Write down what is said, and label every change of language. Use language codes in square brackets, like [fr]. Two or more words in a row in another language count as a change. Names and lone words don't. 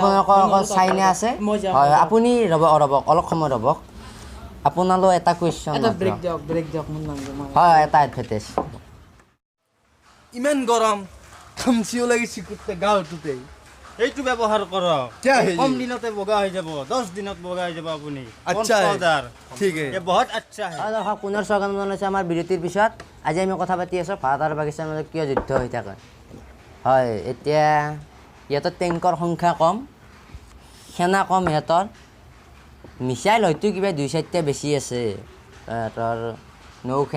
[as] আপোনালোকৰ আকৌ চাইনা আছে মই যাওঁ হয় আপুনি ৰ'বক অলপ সময় ৰ'বক আপোনালোক এটা কুৱেশ্যন এটা ব্ৰেক দিয়ক মোৰ নাম হয় এটা এডভাৰটাইজ ইমান গৰম খামচিও লাগিছে গোটেই গাঁৱটোতে এইটো ব্যৱহাৰ কৰক [hi] क्या है [as] কম [hi] ये? [as] দিনতে বগা হৈ যাব 10 দিনত বগা হৈ যাব আপুনি [hi] अच्छा है। [as] পাউডাৰ [hi] ठीक है ये बहुत अच्छा है [as] হয় দৰ্শক পুনৰ স্বাগতম জনাইছোঁ আমাৰ বিৰতিৰ পিছত আজি আমি কথা পাতি আছোঁ ভাৰত আৰু পাকিস্তানৰ মাজত কিয় যুদ্ধ হৈ থাকে হয় এতিয়া ইহঁতৰ টেংকৰ সংখ্যা কম সেনা কম ইহঁতৰ মিছাইল হয়তো কিবা 2-4টা বেছি আছে ইহঁতৰ নৌ সেনা